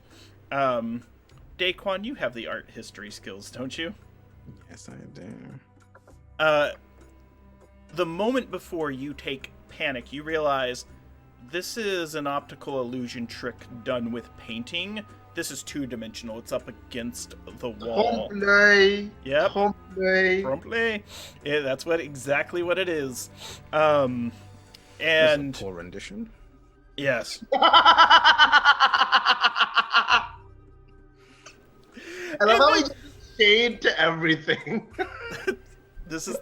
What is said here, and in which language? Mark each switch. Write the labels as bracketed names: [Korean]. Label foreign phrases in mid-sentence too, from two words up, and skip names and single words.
[English] Daquan, you have the art history skills, don't you? Yes, I do. The moment before you take panic, you realize this is an optical illusion trick done with painting. This is 2-dimensional. It's up against the wall. [French] Trompe-l'oeil. [English] Yep. [French] Trompe-l'oeil. Trompe-l'oeil. [English] Yeah, that's exactly what it is. And That's a poor rendition. yes. I love how we just shade to everything. This is the